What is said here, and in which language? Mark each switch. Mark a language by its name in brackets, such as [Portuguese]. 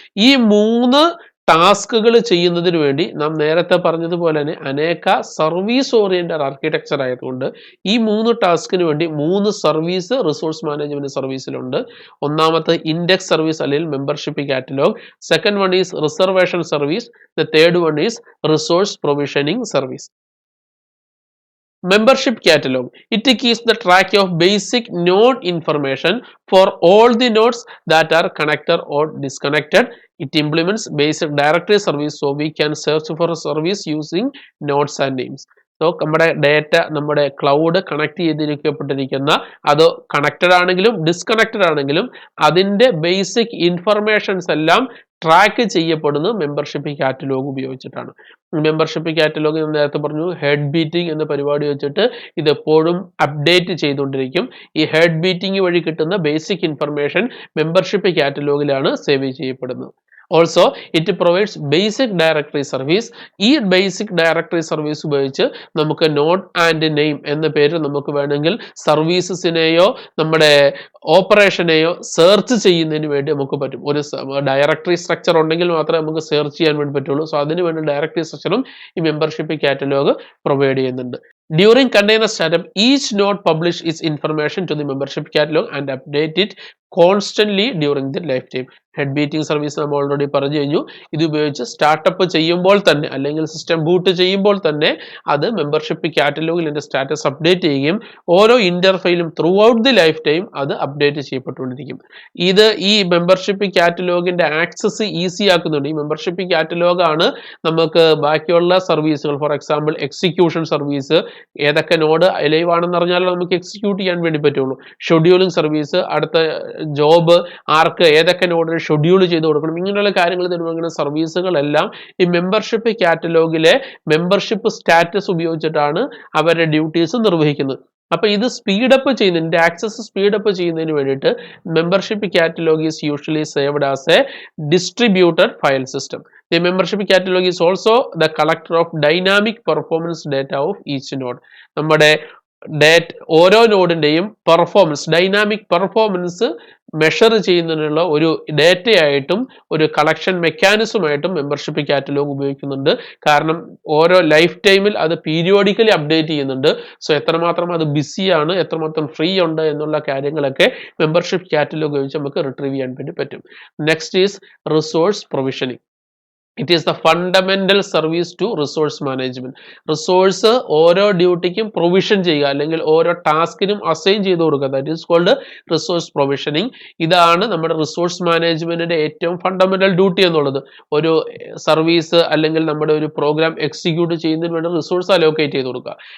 [Malayalam] ഈ മൂന്ന് ടാസ്കുകൾ ചെയ്യുന്നതിന് വേണ്ടി നാം നേരത്തെ പറഞ്ഞതുപോലെ തന്നെ അനേക സർവീസ് ഓറിയന്റഡ് ആർക്കിടെക്ചർ ആയതുകൊണ്ട് ഈ മൂന്ന് ടാസ്കിന് വേണ്ടി മൂന്ന് സർവീസ് റിസോഴ്സ് മാനേജ്മെന്റ് സർവീസിലുണ്ട്. ഒന്നാമത്തെ [English] index service [Malayalam] അല്ലെങ്കിൽ [English] Membership catalog, second one is reservation service, the third one is resource provisioning service. Membership catalog. It keeps the track of basic node information for all the nodes that are connected or disconnected. It implements basic directory service so we can search for a service using nodes and names. [Malayalam] So നമ്മുടെ data നമ്മുടെ cloud connect ചെയ്തിരിക്കപ്പെട്ടിരിക്കുന്ന അത് connected ആണെങ്കിലും disconnected ആണെങ്കിലും അതിൻ്റെ basic informations എല്ലാം track ചെയ്യപ്പെടുന്നത് membership catalogue ഉപയോഗിച്ചിട്ടാണ്. Membership catalogue നേരത്തെ പറഞ്ഞു ഹെഡ് ബീറ്റിംഗ് എന്ന പരിപാടി വെച്ചിട്ട് ഇത് എപ്പോഴും അപ്ഡേറ്റ് ചെയ്തുകൊണ്ടിരിക്കും. ഈ ഹെഡ് ബീറ്റിംഗ് വഴി കിട്ടുന്ന ബേസിക് ഇൻഫർമേഷൻ മെമ്പർഷിപ്പ് കാറ്റലോഗിലാണ് സേവ് ചെയ്യപ്പെടുന്നത്. [English] Also it provides basic directory service. [Malayalam] ഈ ബേസിക് ഡയറക്ടറി സർവീസ് ഉപയോഗിച്ച് നമുക്ക് നോഡ് ആൻഡ് നെയിം എന്ന പേര് നമുക്ക് വേണമെങ്കിൽ സർവീസസിനെയോ നമ്മുടെ ഓപ്പറേഷനെയോ സെർച്ച് ചെയ്യുന്നതിന് വേണ്ടി നമുക്ക് പറ്റും. ഒരു ഡയറക്ടറി സ്ട്രക്ചർ ഉണ്ടെങ്കിൽ മാത്രമേ നമുക്ക് സെർച്ച് ചെയ്യാൻ വേണ്ടി പറ്റുള്ളൂ. സോ അതിന് വേണ്ടി ഡയറക്ടറി സ്ട്രക്ചറും ഈ മെമ്പർഷിപ്പ് കാറ്റലോഗ് പ്രൊവൈഡ് ചെയ്യുന്നുണ്ട്. [English] During container startup, each node publish its information to the membership catalog and update it constantly during the lifetime. [Malayalam] Head beating service നമ്മൾ ഓൾറെഡി പറഞ്ഞു കഴിഞ്ഞു. ഇത് ഉപയോഗിച്ച് സ്റ്റാർട്ടപ്പ് ചെയ്യുമ്പോൾ തന്നെ അല്ലെങ്കിൽ സിസ്റ്റം ബൂട്ട് ചെയ്യുമ്പോൾ തന്നെ അത് മെമ്പർഷിപ്പ് കാറ്റലോഗിൽ എൻ്റെ സ്റ്റാറ്റസ് അപ്ഡേറ്റ് ചെയ്യുകയും ഓരോ ഇന്റർഫെയിലും [English] throughout the lifetime [Malayalam] അത് അപ്ഡേറ്റ് ചെയ്യപ്പെട്ടുകൊണ്ടിരിക്കും. ഇത് ഈ മെമ്പർഷിപ്പ് കാറ്റലോഗിന്റെ ആക്സസ് ഈസി ആക്കുന്നുണ്ട്. ഈ മെമ്പർഷിപ്പ് കാറ്റലോഗാണ് നമുക്ക് ബാക്കിയുള്ള സർവീസുകൾ, ഫോർ എക്സാമ്പിൾ എക്സിക്യൂഷൻ സർവീസ്, ഏതൊക്കെ നോഡ് ലൈവ് ആണെന്ന് അറിഞ്ഞാൽ നമുക്ക് എക്സിക്യൂട്ട് ചെയ്യാൻ വേണ്ടി പറ്റുള്ളൂ. ഷെഡ്യൂളിംഗ് സർവീസ്, അടുത്ത ജോബ് ആർക്ക് ഏതൊക്കെ നോഡിൽ ഷെഡ്യൂൾ ചെയ്ത് കൊടുക്കണം, ഇങ്ങനെയുള്ള കാര്യങ്ങൾ തരുന്ന സർവീസുകളെല്ലാം ഈ മെമ്പർഷിപ്പ് കാറ്റലോഗിലെ മെമ്പർഷിപ്പ് സ്റ്റാറ്റസ് ഉപയോഗിച്ചിട്ടാണ് അവരുടെ ഡ്യൂട്ടീസ് നിർവഹിക്കുന്നത്. അപ്പൊ ഇത് സ്പീഡപ്പ് ചെയ്യുന്നതിന്റെ ആക്സസ് സ്പീഡപ്പ് ചെയ്യുന്നതിന് വേണ്ടിയിട്ട് [English] Membership catalog is usually saved as a distributed file system. The membership catalog is also the collector of dynamic performance data of each node. [Malayalam] നമ്മുടെ ഓരോ നോഡിന്റെയും പെർഫോമൻസ്, ഡൈനാമിക് പെർഫോമൻസ് മെഷർ ചെയ്യുന്നതിനുള്ള ഒരു ഡേറ്റയായിട്ടും ഒരു collection മെക്കാനിസമായിട്ടും membership catalogue ഉപയോഗിക്കുന്നുണ്ട്. കാരണം ഓരോ life ടൈമിൽ അത് പീരിയോഡിക്കലി അപ്ഡേറ്റ് ചെയ്യുന്നുണ്ട്. സോ എത്രമാത്രം അത് ബിസിയാണ്, എത്രമാത്രം ഫ്രീ ഉണ്ട് എന്നുള്ള കാര്യങ്ങളൊക്കെ മെമ്പർഷിപ്പ് കാറ്റലോഗ് ഉപയോഗിച്ച് നമുക്ക് റിട്രീവ് ചെയ്യാൻ വേണ്ടി പറ്റും. [English] Next is resource provisioning. It is the fundamental service to resource management. [Malayalam] Resource ഓരോ ഡ്യൂട്ടിക്കും പ്രൊവിഷൻ ചെയ്യുക അല്ലെങ്കിൽ ഓരോ ടാസ്കിനും അസൈൻ ചെയ്ത് കൊടുക്കുക. [English] That is called resource provisioning. [Malayalam] ഇതാണ് നമ്മുടെ റിസോഴ്സ് മാനേജ്മെന്റിന്റെ ഏറ്റവും ഫണ്ടമെന്റൽ ഡ്യൂട്ടി എന്നുള്ളത്. ഒരു സർവീസ് അല്ലെങ്കിൽ നമ്മുടെ ഒരു പ്രോഗ്രാം എക്സിക്യൂട്ട് ചെയ്യുന്നതിന് വേണ്ടി റിസോഴ്സ് അലോക്കേറ്റ് ചെയ്ത് കൊടുക്കുക.